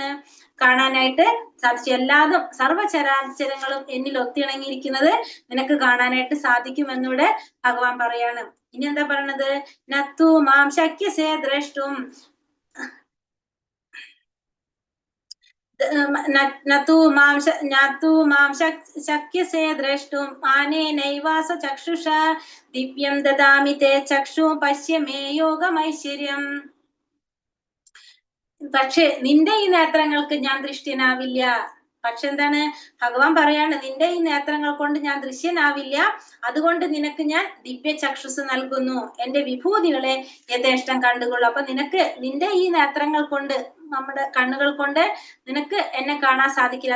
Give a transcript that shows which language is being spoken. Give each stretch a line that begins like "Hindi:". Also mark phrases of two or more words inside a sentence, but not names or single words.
Malayalam: കാണാനായിട്ട് സാധിച്ചു. എല്ലാതും സർവചരാചരങ്ങളും എന്നിൽ ഒത്തിണങ്ങിയിരിക്കുന്നത് നിനക്ക് കാണാനായിട്ട് സാധിക്കുമെന്നിവിടെ ഭഗവാൻ പറയാണ്. ഇനി എന്താ പറയണത്?
Sanskrit: നത്തു മാം ശക്യസേ ദ്രഷ്ടും शक्यसे द्रष्टुं मानेनैवास चक्षुषा दिव्यं ददामि ते चक्षु पश्य मे योगमैश्वर्यम्.
Malayalam: പക്ഷെ നിന്റെ ഈ നേത്രങ്ങൾക്ക് ഞാൻ ദൃശ്യനാവില്ല. പക്ഷെ എന്താണ് ഭഗവാൻ പറയാണ്, നിന്റെ ഈ നേത്രങ്ങൾ കൊണ്ട് ഞാൻ ദൃശ്യനാവില്ല, അതുകൊണ്ട് നിനക്ക് ഞാൻ ദിവ്യ ചക്ഷുസ് നൽകുന്നു, എന്റെ വിഭൂതികളെ യഥേഷ്ടം കണ്ടുകൊള്ളു. അപ്പൊ നിനക്ക് നിന്റെ ഈ നേത്രങ്ങൾ കൊണ്ട്, നമ്മുടെ കണ്ണുകൾ കൊണ്ട് നിനക്ക് എന്നെ കാണാൻ സാധിക്കില്ല.